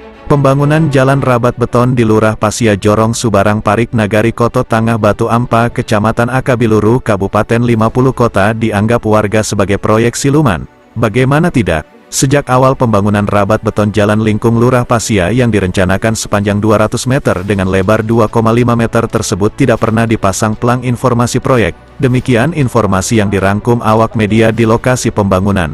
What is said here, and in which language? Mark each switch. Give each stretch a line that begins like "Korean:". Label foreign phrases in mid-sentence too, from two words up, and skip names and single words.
Indonesian: Pembangunan Jalan Rabat Beton di Lurah Pasia Jorong Subarang Parik Nagari Koto Tangah Batu Ampa Kecamatan Akabiluru Kabupaten 50 Kota dianggap warga sebagai proyek siluman. Bagaimana tidak? Sejak awal pembangunan rabat beton Jalan Lingkung Lurah Pasia yang direncanakan sepanjang 200 meter dengan lebar 2,5 meter tersebut tidak pernah dipasang pelang informasi proyek. Demikian informasi yang dirangkum awak media di lokasi pembangunan.